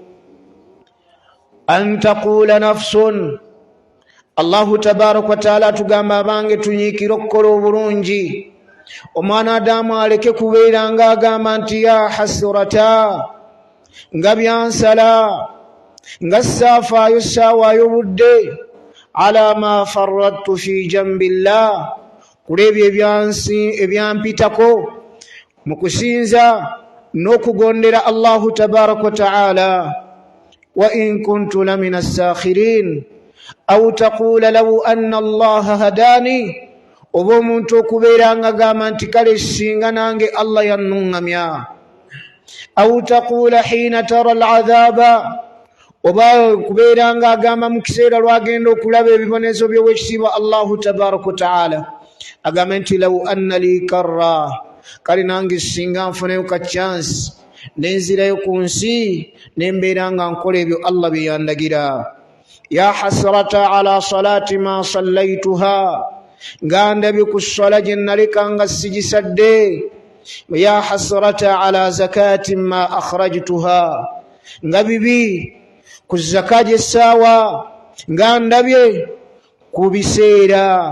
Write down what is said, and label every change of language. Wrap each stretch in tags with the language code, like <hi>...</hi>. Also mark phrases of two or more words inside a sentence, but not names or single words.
<ar>أن تقول نفس, الله تبارك وتعالى</ar> <lg>atugamba abange tunyiikire okukola obulungi. Omwana Adamu aleke kubeera nga agamba nti</lg> <ar>يا حسرتا,</ar> <lg>nga byansala, nga saafaayo saawaayo budde,</lg> <ar>على ما فرطت في جنب الله,</ar> <lg>kuli ebyo ebyampitako mu kusinza n'okugondera</lg> <ar>الله تبارك وتعالى. وإن كنت لمن الساخرين أو تقول لو أن الله هداني,</ar> <lg>oba omuntu okubeera nga agamba nti kale singa nange Allah yannuŋŋamya.</lg> <ar>أو تقول حين ترى العذاب,</ar> <lg>oba okubeera nga agamba mu kiseera lwagenda okulaba ebibonezo by'owekitiibwa</lg> <ar>الله تبارك وتعالى</ar> <lg>agamba nti</lg> <ar>لو أن لي كرة,</ar> <lg>kale nange singa nfuneyo ka chance nenzirayo ku nsi nembeera nga nkola ebyo Allah bye yandagira.</lg> <ar>يا حسرتا على صلاة ما صليتها,</ar> <lg>nga ndabye ku ssala gye naleka nga sigisadde.</lg> <ar>يا حسرتا على زكاة ما أخرجتها,</ar> <lg>nga bibi ku zaka gy'essaawa nga ndabye ku biseera.</lg>